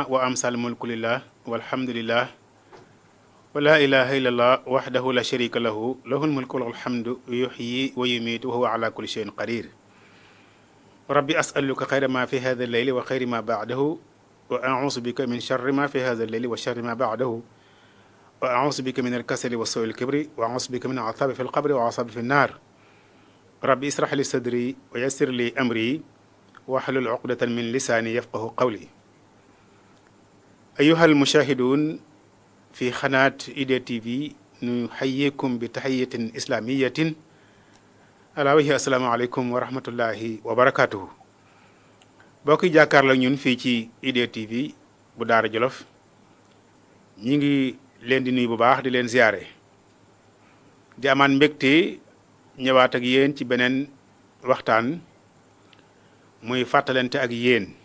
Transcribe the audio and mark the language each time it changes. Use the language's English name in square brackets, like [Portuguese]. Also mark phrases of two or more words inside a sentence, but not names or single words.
[Arabic] وأمسى الملك لله والحمد لله ولا إله إلا الله وحده لا شريك له له الملك وله الحمد يحيي ويميت وهو على كل شيء قدير ربي أسألك خير ما في هذا الليل وخير ما بعده وأعوذ بك من شر ما في هذا الليل وشر ما بعده وأعوذ بك من الكسل والسوء الكبر وأعوذ بك من العذاب في القبر وعذاب في النار ربي اسرح لي صدري ويسر لي أمري واحلل عقدة من لساني يفقه قولي أيها المشاهدون في قناة إيديا تي في نحييكم بتحية إسلامية ألا وهي السلام عليكم ورحمة الله وبركاته [Wolof] bokk yi jàkkaarloo ñun fii ci IDEA TV bu Daara Jolof ñi ngi leen di nuyu bu baax di leen ziyaare di amaan mbégte ñëwaat ak yéen ci beneen waxtaan muy fàttalante ak yéen